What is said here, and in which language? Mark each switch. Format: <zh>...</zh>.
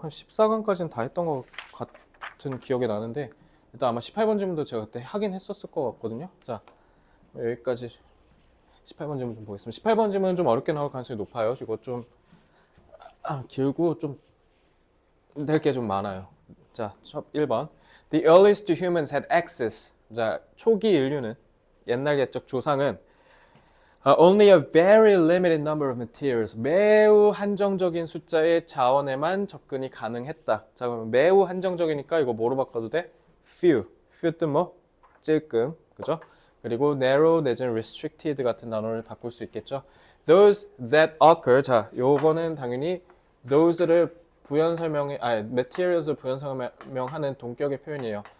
<ko>한 14강까지는 다 했던 것 같은 기억이 나는데 일단 아마 18번 질문도 제가 그때 하긴 했었을 것 같거든요. 자, 여기까지 18번 질문 좀 보겠습니다. 18번 질문은 좀 어렵게 나올 가능성이 높아요. 이거 좀 길고 좀 낼 게 좀 많아요. 자, 1번.</ko> <en>The earliest humans had access. 자, 초기 인류는 옛날 옛적 조상은 only a very limited number of materials.</en> <ko>매우 한정적인 숫자의 자원에만 접근이 가능했다. 자, 그러면 매우 한정적이니까 이거 뭐로 바꿔도 돼? few. few 뜻 뭐? 찔끔. 그죠? 그리고 narrow 내지는 restricted 같은 단어를 바꿀 수 있겠죠.</ko> <en>Those that occur.</en> <ko>자, 요거는 당연히 those를 부연 설명해, materials를 부연 설명하는 동격의 표현이에요.</ko>